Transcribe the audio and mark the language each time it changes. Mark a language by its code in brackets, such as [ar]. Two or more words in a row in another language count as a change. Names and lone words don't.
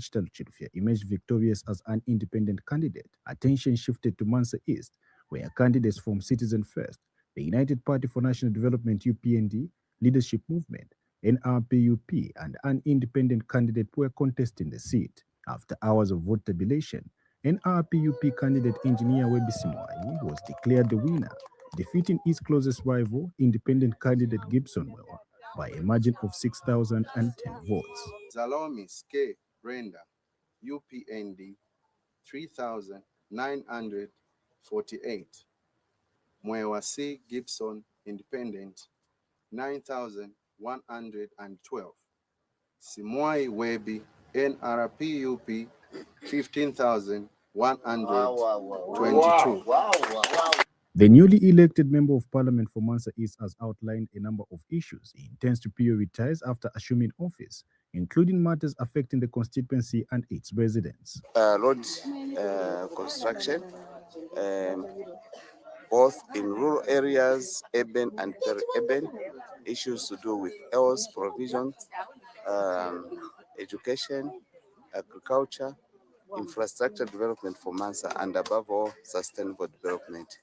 [en] Chitalu Chilufya, emerged victorious as an independent candidate, attention shifted to Mansa East, where candidates from Citizen First, the United Party for National Development UPND, Leadership Movement, NRPUP, and an independent candidate were contesting the seat. After hours of vote tabulation, NRPUP candidate Engineer Webi Simwai was declared the winner, defeating his closest rival, independent candidate Gibson Mwewa, by a margin of 6,010 votes. Zalomis K. Brenda, UPND, 3,948. Mwewa C. Gibson, Independent, 9,112. Simwai Webi, NRPUP, 15,122. The newly elected Member of Parliament for Mansa East has outlined a number of issues he intends to prioritize after assuming office, including matters affecting the constituency and its residents. Road construction, both in rural areas, urban and peri-urban, issues to do with health provision, education, agriculture, infrastructure development for Mansa, and above all, sustainable development.